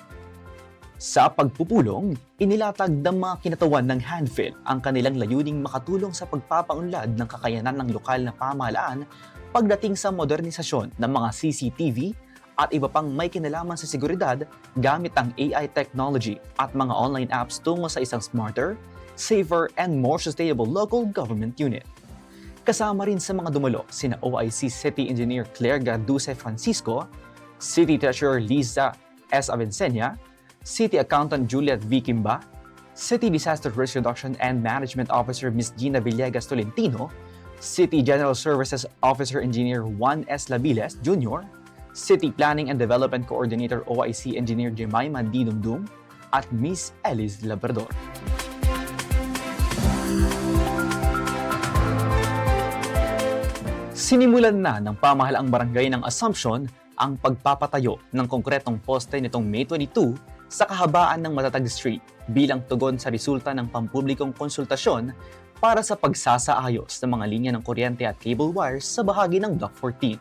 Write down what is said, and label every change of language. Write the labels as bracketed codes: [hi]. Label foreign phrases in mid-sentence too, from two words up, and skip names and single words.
[tl] Sa pagpupulong, inilatag ng mga kinatawan ng handfill ang kanilang layuning makatulong sa pagpapaunlad ng kakayanan ng lokal na pamahalaan pagdating sa modernisasyon ng mga CCTV at iba pang may kinalaman sa seguridad gamit ang [en] AI technology [tl] at mga [en] online apps [tl] tungo sa isang [en] smarter, safer, and more sustainable local government unit. [tl] Kasama rin sa mga dumalo sina OIC City Engineer Claire Garduce Francisco, City Treasurer Liza S. Avencenia, City Accountant Juliet V. Kimba, City Disaster Risk Reduction and Management Officer Ms. Gina Villegas Tolentino, City General Services Officer Engineer Juan S. Labiles Jr., City Planning and Development Coordinator OIC Engineer Jemima D. Dumdum, at Ms. Eliz Labrador. Sinimulan na ng pamahalaang barangay ng Assumption ang pagpapatayo ng konkretong poste nitong May 22 sa kahabaan ng Matatag Street bilang tugon sa resulta ng pampublikong konsultasyon para sa pagsasaayos ng mga linya ng kuryente at [en] cable wires [tl] sa bahagi ng Dock 14.